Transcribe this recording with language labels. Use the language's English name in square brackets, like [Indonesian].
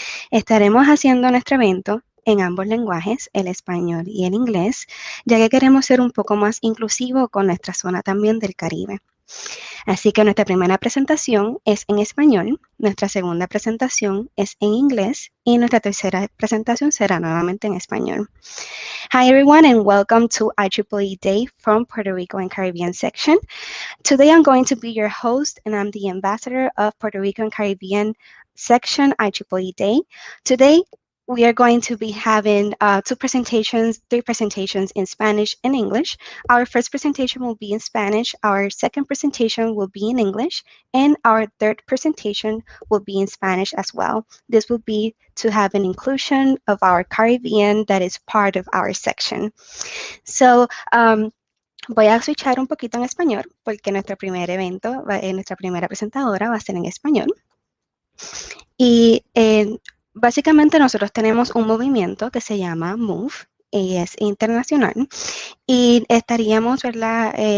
[Spanish] Estaremos haciendo nuestro evento en ambos lenguajes, el español y el inglés, ya que queremos ser un poco más inclusivo con nuestra zona también del Caribe. Así que nuestra primera presentación es en español, nuestra segunda presentación es en inglés y nuestra tercera presentación será nuevamente en español. [English] Hi everyone and welcome to IEEE Day from Puerto Rico and Caribbean section. Today I'm going to be your host and I'm the ambassador of Puerto Rico and Caribbean section IEEE Day. Today we are going to be having three presentations in Spanish and English. Our first presentation will be in Spanish, our second presentation will be in English, and our third presentation will be in Spanish as well. This will be to have an inclusion of our Caribbean that is part of our section. [Spanish] So, voy a switchar un poquito en español porque nuestro primer evento, nuestra primera presentadora va a ser en español. Y básicamente nosotros tenemos un movimiento que se llama MOVE y es internacional y estaríamos, ¿verdad?